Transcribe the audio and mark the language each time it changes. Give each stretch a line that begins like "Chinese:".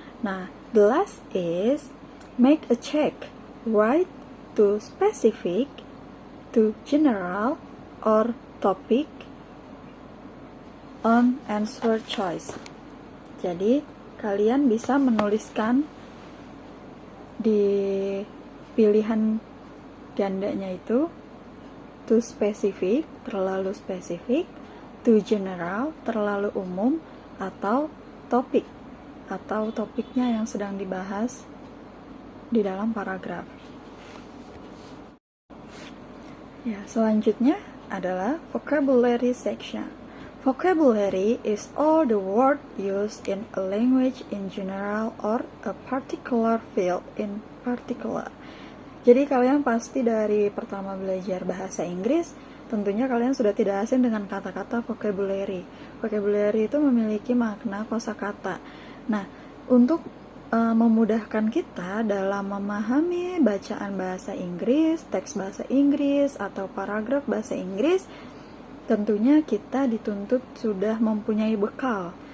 English: Nah, the last is make a check. Write to specific, to general, or topic on answer choice.
Indonesian: Jadi, kalian bisa menuliskan di pilihan gandanya itu
English: to specific,
Indonesian: terlalu spesifik,
English: to general,
Indonesian: terlalu umum, atau topik, atau topiknya yang sedang dibahas di dalam paragraf. Ya, selanjutnya adalah vocabulary section.
English: Vocabulary is all the word used in a language in general or a particular field in particular.
Indonesian: Jadi kalian pasti dari pertama belajar bahasa Inggris, tentunya kalian sudah tidak asing dengan kata-kata vocabulary. Vocabulary itu memiliki makna kosakata. Nah, untuk memudahkan kita dalam memahami bacaan bahasa Inggris, teks bahasa Inggris, atau paragraf bahasa Inggris, tentunya kita dituntut sudah mempunyai bekal.